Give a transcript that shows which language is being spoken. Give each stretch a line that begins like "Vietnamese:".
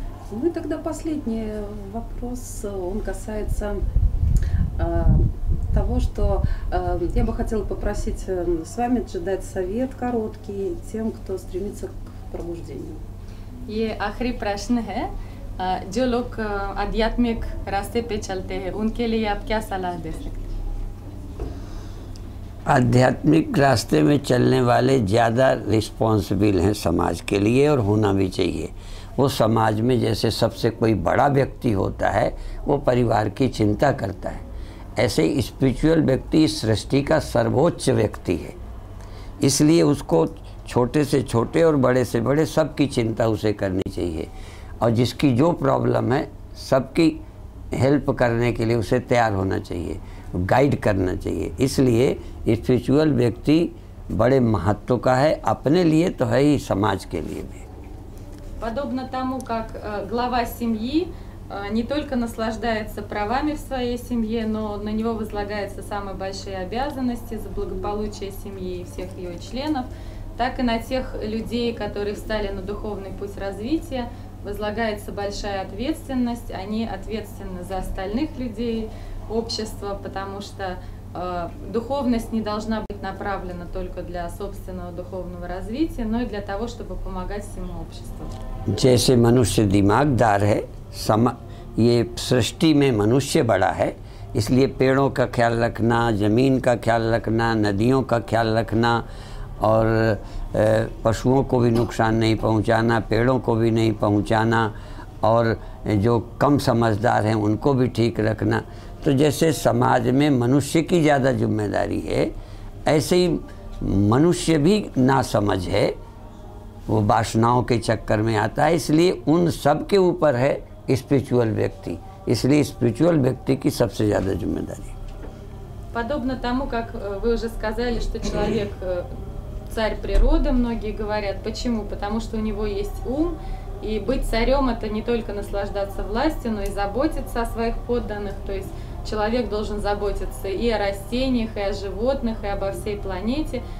Russian: Ну и тогда последний вопрос, он касается того, что я бы хотела попросить с вами дать совет короткий тем, кто стремится к пробуждению.
Hindi: ये आखिरी प्रश्न है, जो लोग आध्यात्मिक रास्ते पे चलते हैं उनके लिए आप क्या सलाह दे सकते हैं? आध्यात्मिक रास्ते में चलने वाले ज़्यादा रिस्पॉन्सिबल हैं समाज के लिए, और होना भी चाहिए। वो समाज में जैसे सबसे कोई बड़ा व्यक्ति होता है, वो परिवार की चिंता करता है, ऐसे स्पिरिचुअल व्यक्ति इस सृष्टि का सर्वोच्च व्यक्ति है, इसलिए उसको छोटे से छोटे और बड़े से बड़े सबकी चिंता उसे करनी चाहिए, और जिसकी जो प्रॉब्लम है सबकी हेल्प करने के लिए उसे तैयार होना चाहिए, गाइड करना चाहिए। इसलिए स्पिरिचुअल व्यक्ति बड़े महत्व का है, अपने लिए तो है ही, समाज के लिए भी।
Russian: Подобно тому, как глава семьи не только наслаждается правами в своей семье, но на него возлагаются самые большие обязанности за благополучие семьи и всех ее членов, так и на тех людей, которые встали на духовный путь развития, возлагается большая ответственность, они ответственны за остальных людей общества, потому что духовность не должна быть направлена только для собственного духовного развития, но и для того, чтобы помогать всему обществу.
Hindi: जैसे मनुष्य दिमागदार है, ये सृष्टि में मनुष्य बड़ा है, इसलिए पेड़ों का ख्याल रखना, ज़मीन का ख्याल रखना, नदियों का ख्याल रखना और पशुओं को भी नुकसान नहीं पहुंचाना, पेड़ों को भी नहीं पहुंचाना और जो कम समझदार हैं उनको भी ठीक रखना। तो जैसे समाज में मनुष्य की ज़्यादा जिम्मेदारी है, ऐसे ही मनुष्य भी नासमझ है, वो वासनाओं के चक्कर में आता है, इसलिए उन सब के ऊपर है स्पिरिचुअल व्यक्ति, इसलिए स्पिरिचुअल व्यक्ति की सबसे ज़्यादा जिम्मेदारी।
Russian: Подобно тому, как вы уже сказали, что человек царь природы, многие говорят. Почему? Потому что у него есть ум, и быть царем — это не только наслаждаться властью, но и заботиться о своих подданных. То есть человек должен заботиться и о растениях, и о животных, и обо всей планете.